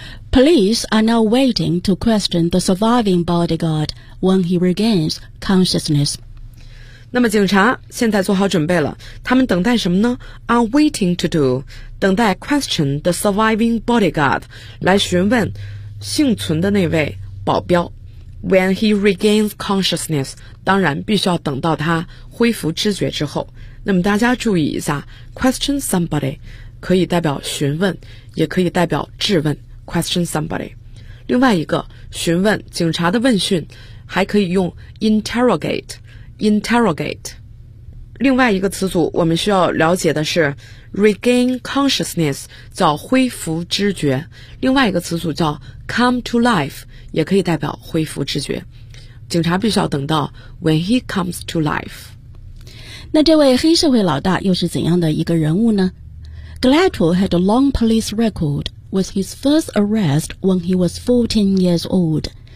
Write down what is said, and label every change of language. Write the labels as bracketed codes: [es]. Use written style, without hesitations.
[en] Police are now waiting to question the surviving bodyguard when he regains consciousness. [zh] 那么警察现在做好准备了，他们等待什么呢？ [en] Are waiting to do, 等待 question the surviving bodyguard, [zh] 来询问幸存的那位保镖。 [en] When he regains consciousness, [zh] 当然必须要等到他恢复知觉之后。那么大家注意一下， question somebody 可以代表询问，也可以代表质问， question somebody。另外一个询问警察的问讯还可以用 interrogateinterrogate。另外一个词组我们需要了解的是 regain consciousness, 叫恢复知觉。另外一个词组叫 come to life, 也可以代表恢复知觉。警察必须要等到 [en] when he comes to life。 [zh] 那这位黑社会老大又是怎样的一个人物呢？ [en] Glacho had a long police record with his first arrest when he was 14 years old.